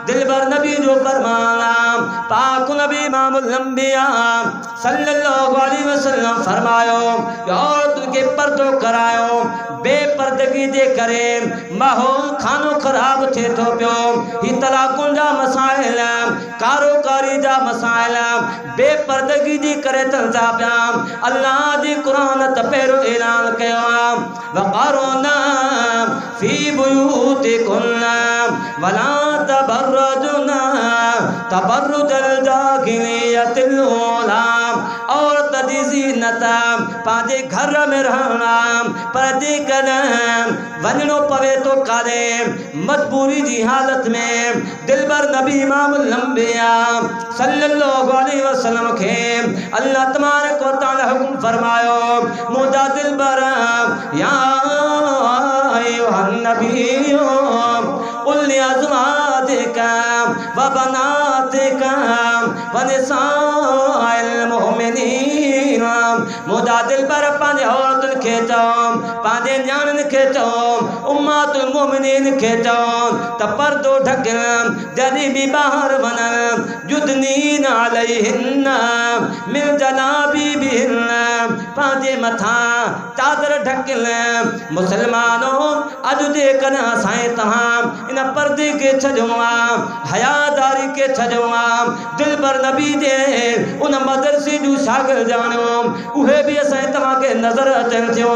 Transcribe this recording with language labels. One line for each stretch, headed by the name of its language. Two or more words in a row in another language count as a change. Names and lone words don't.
Sindhi: दिलबर नबी जो फरमाना पाक नबी
Arabic: إمام الأنبياء صلى الله عليه وسلم
Sindhi: फरमायो औरतुनि खे पर्दो करायो। बेपर्दगी जे करे माहौल खानो ख़राब थिए थो पियो। ही तलाकुनि जा मसाइल कारोकारी जा मसाइल बेपर्दगी जी करे थियनि था पिया। अल्लाह जी क़ुरान त पहिरियों ऐलान कयो आहे
Arabic: وقرن في بيوتكن ولا تبرجن تبرج الجاهلية الأولى.
Sindhi: औरत जी ज़ीनत पंहिंजे घर में रहना पर जेकॾहिं वञणो पवे तो काॾे मजबूरी जी हालत में दिलबर नबी
Arabic: إمام الأنبياء صلى الله عليه وسلم
Sindhi: खे
Arabic: الله تبارك وتعالى
Sindhi: हुक्म फरमायो मुंहिंजा दिलबर
Arabic: يا أيها النبي قل لأزواجك وبناتك ونساء المؤمنين.
Sindhi: मुंहिंजा दिलबर पंहिंजे औरतुनि खे चओ पंहिंजे न्याणियुनि खे चओ उम्मतुल मोमिनीन खे चओ त पर्दो ढकनि जॾहिं बि ॿाहिरि वञनि
Arabic: يدنين عليهن من جلابيبهن
Sindhi: पंहिंजे मथां चादर ढकनि। मुसलमानों अॼु जेकॾहिं असां तव्हां इन पर्दे खे छॾियो आहे हयादारी खे छॾियो आहे दिलबर नबी जे उन मदरसे जूं शागिर्द ॼाणियो उहे बि असां तव्हांखे नज़र अचनि थियूं।